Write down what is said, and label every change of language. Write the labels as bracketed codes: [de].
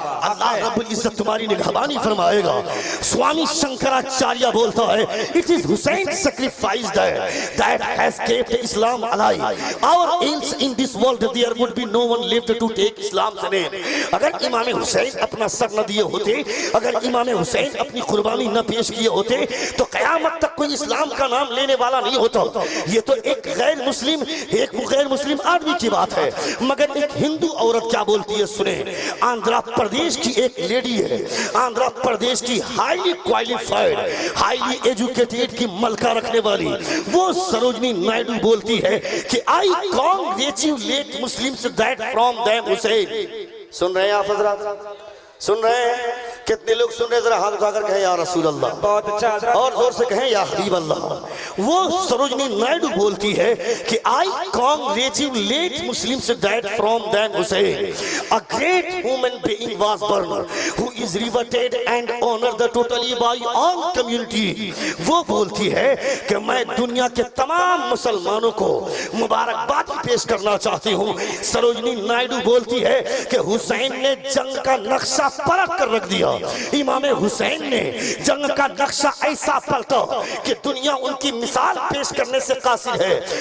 [ur] اللہ رب العزت تمہاری نگہبانی فرمائے گا. سوامی شنکراچاریہ بولتا ہے [en] it is Hussein's sacrifice that has kept Islam alive. Our else in this world there would be no one left to take Islam's name. [ur] اگر امام حسین اپنا سر نہ دیے ہوتے, اگر امام حسین اپنی قربانی نہ پیش کیے ہوتے, تو قیامت تک کوئی اسلام کا نام لینے والا نہیں ہوتا. یہ تو ایک غیر مسلم آدمی کی بات ہے, مگر ایک ہندو عورت کیا بولتی ہے سنیں. آندھرا پردیش کی ایک لیڈی ہے, آندھرا پردیش کی ہائیلی کوالیفائڈ, ہائیلی ایجوکیٹڈ کی ملکہ رکھنے والی, وہ سروجنی نائیڈو بولتی ہے کہ [en] I congratulate Muslims that from them Hussein. [ur] سن رہے ہیں آپ حضرات, سن رہے ہیں؟ کتنے لوگ سن رہے ہیں؟ ذرا ہاتھ اٹھا کر کہیں یا رسول اللہ. بہت اچھا حضرت, اور زور سے کہیں یا حبیب اللہ. وہ سروجنی نائیڈو بولتی ہے کہ [en] I congratulate Muslims that from them Hussein. A great human being was born who is revered and honored totally by all community. [ur] وہ بولتی ہے کہ میں دنیا کے تمام مسلمانوں کو مبارکباد پیش کرنا چاہتی ہوں. سروجنی نائیڈو بولتی ہے کہ حسین نے جنگ کا نقشہ پلٹ کر رکھ دیا. امام حسین نے جنگ کا نقشہ ایسا پلٹا کہ دنیا ان کی مثال پیش کرنے سے قاصر ہے.